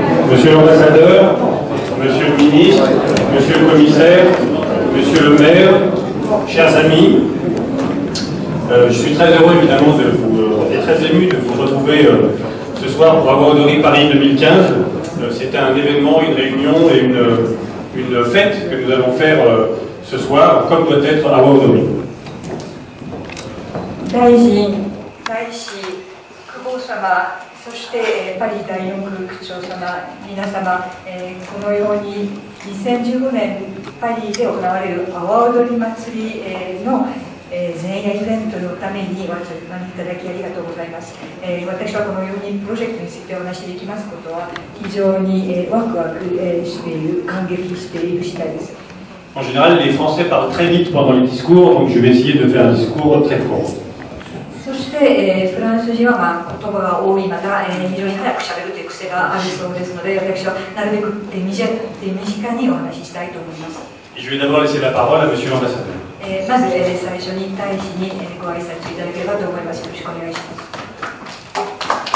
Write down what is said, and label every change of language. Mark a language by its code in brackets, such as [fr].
[fr] Monsieur l'ambassadeur, monsieur le ministre, monsieur le commissaire, monsieur le maire, chers amis, je suis très heureux évidemment et très ému de vous retrouver ce soir pour Awa Odori Paris 2015. C'est un événement, une réunion et une fête que nous allons faire ce soir, comme doit être Awa Odori. [ja] 大臣、大使、久保様、そして、パリ第四区区長様、皆様、このように2015年パリで行われる阿波踊り祭り、の、前夜イベントのためにお招きいただきありがとうございます。私はこのようにプロジェクトについてお話しできますことは非常にワクワクしている、感激している次第です。 [fr] En général, les Français parlent très vite pendant les discours, donc je vais essayer de faire un discours très court. [ja] そして、フランス人は、言葉が多い、また、非常に早くしゃべるという癖があるそうですので、私はなるべく手短にお話ししたいと思います。 [fr] Je vais d'abord laisser la parole à monsieur l'ambassadeur. [ja] まず、最初に大使にご挨拶いただければと思います。よろしくお願いします。